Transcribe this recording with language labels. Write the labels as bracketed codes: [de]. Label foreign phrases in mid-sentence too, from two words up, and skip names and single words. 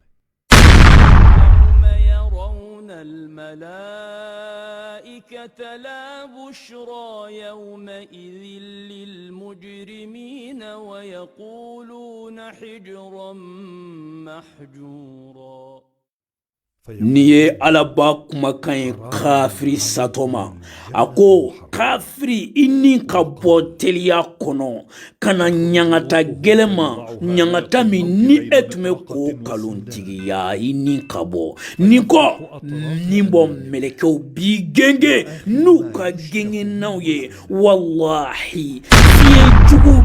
[ar] يوم يرون الملائكة لا بشرى يومئذ للمجرمين ويقولون حجرا محجورا [bm] ni ye alaba kumakan ye kafiri satoma a ko kafiri i ni ka bɔ teliya kɔnɔ ka na ɲangata gɛlɛn ma ɲangata min ni e tun bɛ k'o kalontigiya i ni ka bɔ ni kɔ ni bɔ mɛlɛkɛw b'i genge n'u ka gengennaw ye wallahi fiɲɛ jugu